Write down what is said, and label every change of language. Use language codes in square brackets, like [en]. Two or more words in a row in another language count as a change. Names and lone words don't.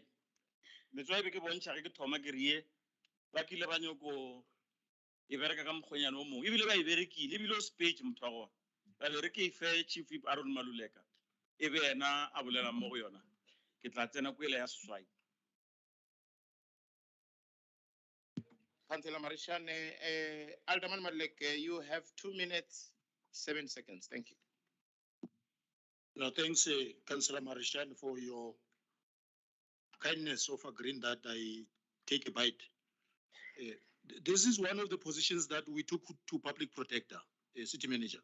[nso] Letswa be ke bontšha ge ke thoma ke rie ba kile ba nyoko e bereka ka mokgonyana o mongwe ebile ba e berekile ebile o speech motho wa gona ba be re ke fe Chief Whip Aaron Maluleka e be yena a bolelang mo go yona ke tla tsena kwele ya seswai. [en] Councillor Marishane, Alderman Maluleka, you have 2 minutes, 7 seconds. Thank you. No, thanks, Councillor Marishane, for your kindness of agreeing that I take a bite. This is one of the positions that we took to public protector, city manager.